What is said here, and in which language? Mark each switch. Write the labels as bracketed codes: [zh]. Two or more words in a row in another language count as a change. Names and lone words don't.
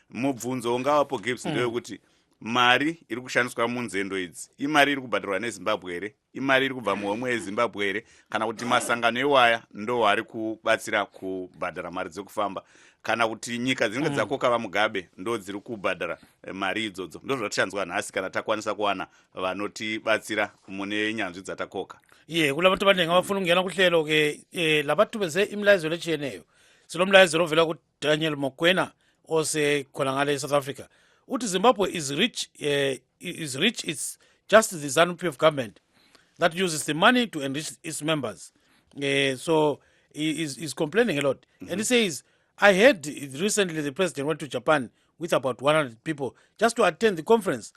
[sn] Mubvunzo ungavapo Gibbs ndeyekuti mari iri kushandiswa munzendo idzi imari iri kubhadharwa nezimbabwe here, imari iri kubva muhomwe yezimbabwe here, kana kuti masangano ewaya ndo ari kubatsira kubhadhara mari dzekufamba, kana kuti nyika dzinenge dzakoka vamugabe ndo dziri kubhadhara mari idzodzo. Ndo zvatichanzwa nhasi kana takwanisa kuwana vanotibatsira mune nyanzvi dzatakoka. [nd] Kula bantu abaningi abafuna ukungena kuhlelo ke labathubeze imilayezo lechiyeneyo. Silomlayezo lovela ku Daniel Mokoena ose khona ngale South Africa. [en] Uthi Zimbabwe is rich, it's just the ZANU-PF government that uses the money to enrich its members. So he is complaining a lot. And he says, I heard recently the president went to Japan with about 100 people just to attend the conference.